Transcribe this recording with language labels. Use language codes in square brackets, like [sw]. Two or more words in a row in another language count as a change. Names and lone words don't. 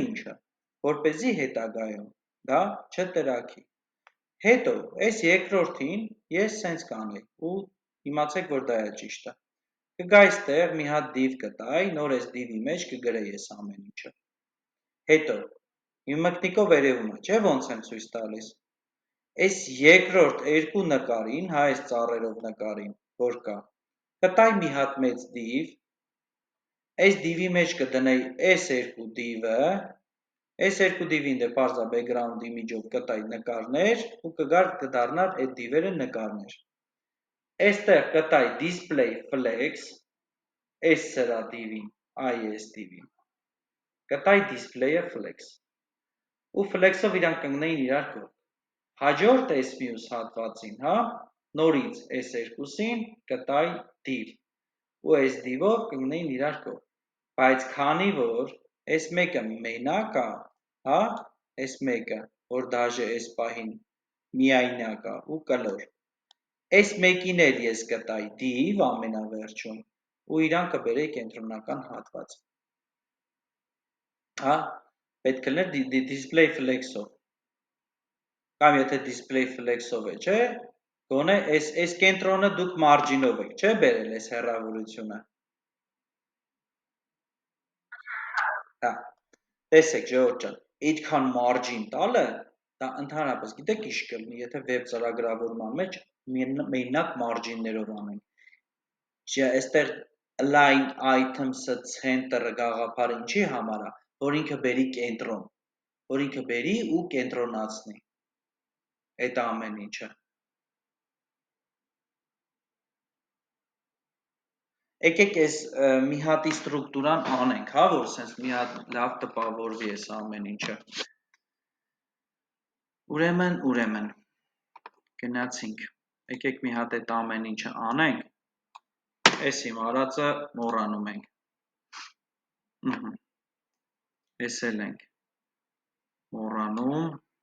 [hy] ինչը, որպեսզի հետագայում դա չտրակի։ Հետո, այս երկրորդին ես սենց կանեի ու իմացեք, որ դա է ճիշտը։ Կգա այստեղ մի հատ դիվ կտայի, նոր այս դիվի մեջ կգրեի այս ամեն ինչը։ Հետո, իմ մկնիկով երևում է, չէ՞ ոնց եմ ցույց տալիս։ Այս երկրորդ երկու նկարին, հա, այս ծառերով նկարին, որ կա, կտայի մի հատ մեծ դիվ, այս դիվի մեջ կդնեի այս երկու դիվը, այս երկու դիվին դե պարզա [en] background image-ով [hy] կտայի նկարներ ու կդառնար այդ դիվերը նկարներ։ Այստեղ կտայի [en] display flex, [hy] այս սրա դիվին, այս դիվին, կտայի [en] display-ը flex, [hy] ու flex-ով իրանք կընկնեին իրար կողք։ Հաջորդ այս մյուս հատվածին, հա, նորից այս երկուսին կտայի div, ու այս div-ով կընկնեին իրար կողք։ Բայց քանի որ այս մեկը մենակ է, հա, այս մեկը, որ դաժե այս պահին միայնակ է ու կլոր, այս մեկին էլ ես կտայի div ամենավերջում ու իրան կբերեի կենտրոնական հատված։ Հա, պետք է լիներ [en] display flex-ով։ [hy] Կամ եթե [en] display flex-ով [hy] է, չէ, գոնե այս կենտրոնը դուք margin-ով եք, չէ, բերել այս հեռավորությունը։ Հա, տեսեք, Ժողովուրդ ջան, այդքան margin տալը, դա ընդհանրապես գիտեք ինչ կլինի, եթե web ծրագրավորման մեջ մենակ margin-ներով անենք։ Այստեղ [en] line items-ը, [hy] center-ը, գաղափարը ինչի համար է, որ ինքը բերի կենտրոն, որ ինքը բերի ու կենտրոնացնի այդ ամեն ինչը։ Եկեք այս մի հատի ստրուկտուրան անենք, հա, որ սենց մի հատ լավ տպավորվի այս ամեն ինչը։ Ուրեմն, գնացինք, եկեք մի հատ այդ ամեն ինչը անենք, այս իմ արածը մոռանում ենք, ես էլ ենք մոռանում,